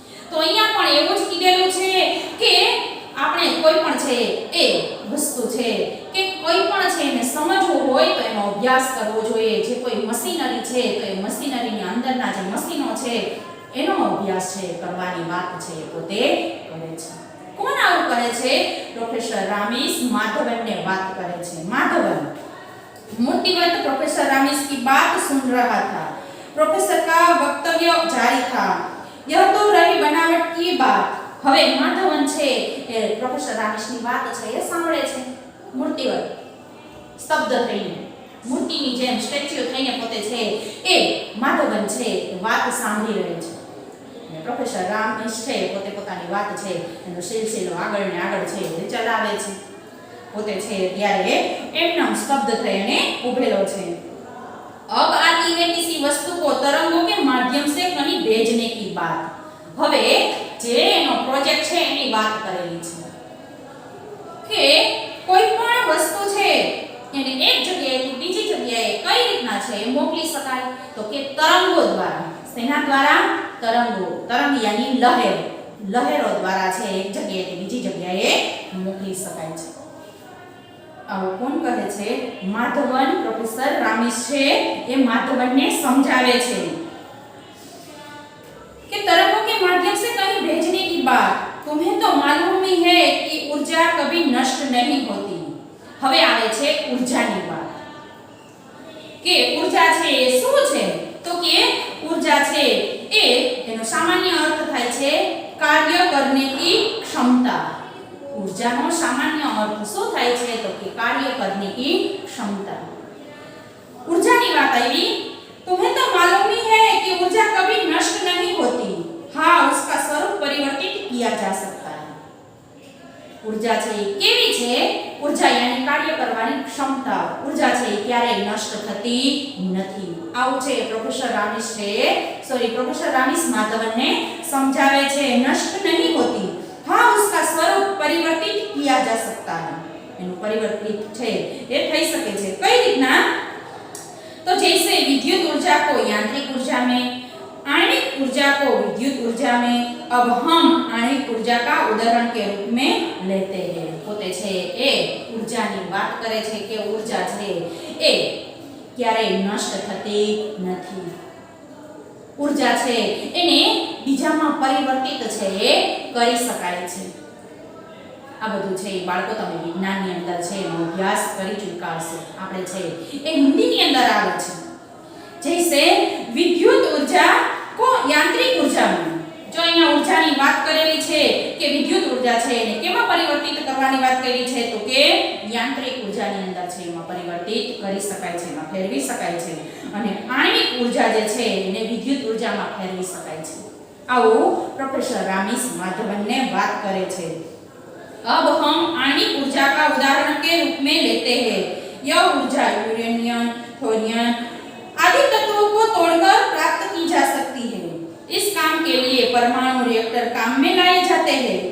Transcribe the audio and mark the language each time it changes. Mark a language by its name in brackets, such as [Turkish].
[Gujarati] તો અહીંયા પણ એવું જ કીધેલું છે કે આપણે કોઈ પણ છે એ વસ્તુ છે કે કોઈ પણ છે એને સમજવું હોય તો એનો અભ્યાસ કરવો જોઈએ. જે કોઈ મશીનરી છે તો એ મશીનરીની અંદરના જે મશીનો છે એનો અભ્યાસ છે કરવાની વાત છે પોતે કરે છે. કોણ આવું કરે છે? [Hindi] પ્રોફેસર રામીસ माधवन बात [Gujarati] करे छे. [Hindi] माधवन मूर्तिवत प्रोफेसर रामीस की बात सुन रहा था. प्रोफेसर का वक्तव्य जारी था. यह तो रही बनावट की बात. [Gujarati] હવે માધવન છે એ પ્રોફેસર રામીસની વાત છે એ સાંભળે છે. મૂર્તિવત સ્તબ્ધ થઈને, મૂર્તિની જેમ સ્ટેચ્યુ થઈને પોતે છે એ માધવન છે વાત સાંભળી રહે છે. અને પ્રોફેસર રામીસ છે પોતે પોતાની વાત છે એનો સિલસિલો આગળ ને આગળ છે એ ચલાવે છે. પોતે છે ત્યારે એકદમ સ્તબ્ધ થઈને ઊભેલો છે. [Hindi] अब आती है किसी वस्तु को तरंगों के माध्यम से कहीं भेजने की बात. [Gujarati] હવે જે એનો પ્રોજેક્ટ છે એની વાત કરેલી છે કે કોઈ પણ વસ્તુ છે એને એક જગ્યાએથી બીજી જગ્યાએ કઈ રીતના છે એ મોકલી શકાય? તો કે તરંગો દ્વારા. શેના દ્વારા? તરંગો, તરંગ યાની લહેર, લહેરો દ્વારા છે એક જગ્યાએથી બીજી જગ્યાએ મોકલી શકાય છે. આવું કોણ કહે છે? માધવન. પ્રોફેસર રામીસ છે એ માધવનને સમજાવે છે [Hindi] कि तरंगों के माध्यम से कहीं भेजने की बात तुम्हें तो मालूम ही है कि ऊर्जा कभी नष्ट नहीं होती. [Gujarati] હવે આવે છે ઊર્જાની વાત કે ઊર્જા છે એ શું છે? તો કે ઊર્જા છે એ એનો સામાન્ય અર્થ થાય છે [Hindi] કાર્ય કરને કી ક્ષમતા. [Gujarati] ઊર્જાનો સામાન્ય અર્થ શું થાય છે? તો કે [Hindi] કાર્ય કરને કી ક્ષમતા. [Gujarati] ऊर्जाની વાત આવી. [Hindi] तुम्हें तो मालूम ही है कि ऊर्जा कभी नष्ट नहीं होती. हाँ, उसका स्वरूप परिवर्तित किया जा सकता है. [Gujarati] ऊर्जा છે કેવી છે? [Hindi] ऊर्जा यानी [Gujarati] કાર્ય કરવાની ક્ષમતા. ऊर्जा છે ક્યારેય નષ્ટ થતી નથી. આવું છે પ્રોફેસર રામીસ છે પ્રોફેસર રામીસ માધવનને સમજાવે છે. [Hindi] નષ્ટ नहीं होती. हाँ, उसका स्वरूप परिवर्तित किया जा सकता है. [Gujarati] એનું પરિવર્તિત છે એ થઈ શકે છે. કઈ રીતના? [Hindi] तो जैसे विद्युत ऊर्जा को यांत्रिक ऊर्जा में, आणविक ऊर्जा को विद्युत ऊर्जा में, अब हम आणविक ऊर्जा का उदाहरण के रूप में लेते हैं. [Gujarati] પોતે છે એ ઊર્જાની વાત કરે છે કે ઊર્જા છે એ ક્યારેય નષ્ટ થતી નથી. ઊર્જા છે એને બીજામાં પરિવર્તિત છે એ કરી શકાય છે. આ બધું છે એ બાળકો તમે વિજ્ઞાનની અંદર છે એનો અભ્યાસ કરી ચૂક્યા હશો. આપણે છે એ હિન્દીની અંદર આવે છે. [Hindi] જૈસે વિદ્યુત ઊર્જા કો યાંત્રિક ઊર્જા में, [Gujarati] જો અહીંયા ઊર્જાની વાત કરેલી છે કે વિદ્યુત ઊર્જા છે એને કેમાં પરિવર્તિત કરવાની વાત કરી છે? તો કે યાંત્રિક ઊર્જાની અંદર છે એમાં પરિવર્તિત કરી શકાય છે, એમાં ફેરવી શકાય છે. અને આણ્વિક ઊર્જા જે છે એને વિદ્યુત ઊર્જામાં ફેરવી શકાય છે. આવું પ્રોફેસર રામીસ માધવનને વાત કરે છે. [Hindi] अब हम आणविक ऊर्जा का उदाहरण के रूप में लेते हैं. यह ऊर्जा यूरेनियम, थोरियम आदि तत्वों को तोड़कर प्राप्त की जा सकती है. इस काम के लिए परमाणु रिएक्टर काम में लाए जाते हैं.